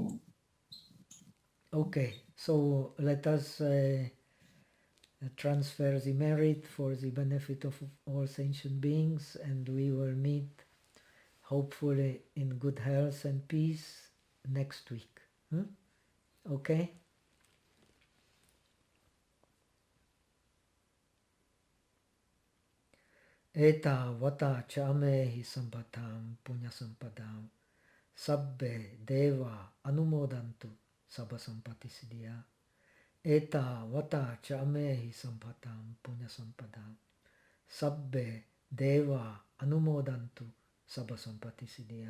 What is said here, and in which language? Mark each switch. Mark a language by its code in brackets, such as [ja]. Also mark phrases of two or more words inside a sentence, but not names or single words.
[en] Okay, so let us transfer the merit for the benefit of all sentient beings, and we will meet hopefully in good health and peace next week. Okay? [pi] Eta vata chamehi sampatam punya sampadam sabbe deva anumodantu sabba sampati siddhya. Eta vata chamehi sampatam punya sampadam sabbe deva anumodantu sabba sampati siddhya.